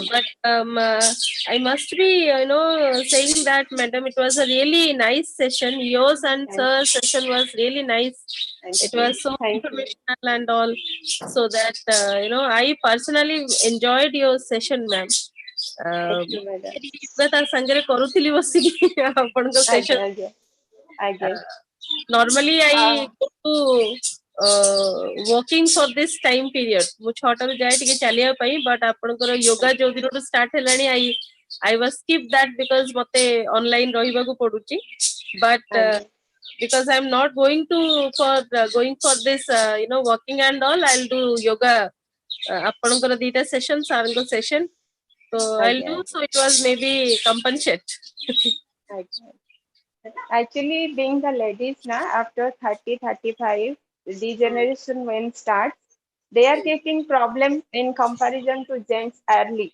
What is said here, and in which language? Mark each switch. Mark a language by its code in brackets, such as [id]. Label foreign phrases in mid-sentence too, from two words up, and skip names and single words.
[en] But I must be, saying that, madam, it was a really nice session. Yours and thank, sir's session was really nice. thank It you, was so thank you, informational and all. So that, I personally enjoyed your session, ma'am. thank you, madam. [or] ତା ସାଙ୍ଗରେ କରୁଥିଲି ବସିକି ଆପଣଙ୍କ Aଜ୍ଞା, [en] session. [or] aଜ୍ଞା, aଜ୍ଞା. [en] Normally Uh, I go to walking for this time period. [or] ମୁଁ 6 ରୁ ଯାଏ ଟିକେ ଚାଲିବା ପାଇଁ, but ଆପଣଙ୍କର yoga ଯୋଉ ଦିନଠୁ start ହେଲାଣି, [en] I was skip that because [or] ମତେ online ରହିବାକୁ ପଡୁଛି. [en] But [or] aଜ୍ଞା, [en] because I'm not going to for going for this walking and all, I'll do yoga. [or] ଆପଣଙ୍କର ଦିଟା session, sirଙ୍କ session. [en] So I'll [or] aଜ୍ଞା, [en] do. [or] aଜ୍ଞା, [en] So it was maybe compensate. [or] aଜ୍ଞା. [en] Actually, being the ladies now, after 30-35, degeneration when starts, they are getting problem in comparison to gents early.